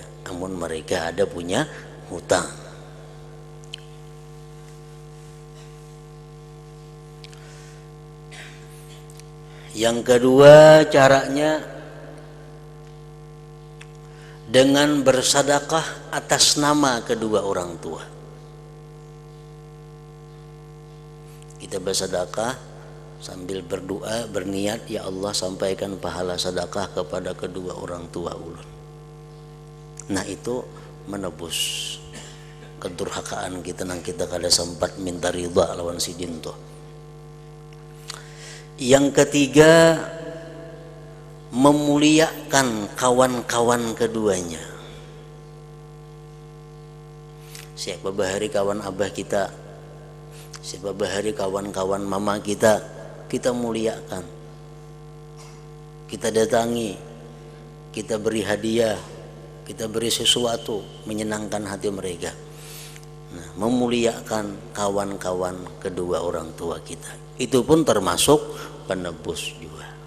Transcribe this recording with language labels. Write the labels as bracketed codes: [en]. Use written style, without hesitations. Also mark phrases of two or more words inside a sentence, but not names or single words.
[id] Namun mereka ada punya hutang. Yang kedua caranya dengan bersedekah atas nama kedua orang tua. Kita bersedekah sambil berdoa, berniat, ya Allah sampaikan pahala sedekah kepada kedua orang tua ulun. [bjn] Nah, itu menebus kedurhakaan kita nang kita kada sempat minta ridha lawan sidin tuh. [id] Yang ketiga, memuliakan kawan-kawan keduanya. [bjn] Siapa bahari kawan abah kita, siapa bahari kawan-kawan mama kita, kita muliakan, kita datangi, kita beri hadiah, kita beri sesuatu menyenangkan hati mereka. [id] Nah, memuliakan kawan-kawan kedua orang tua kita, itu pun termasuk penebus juga.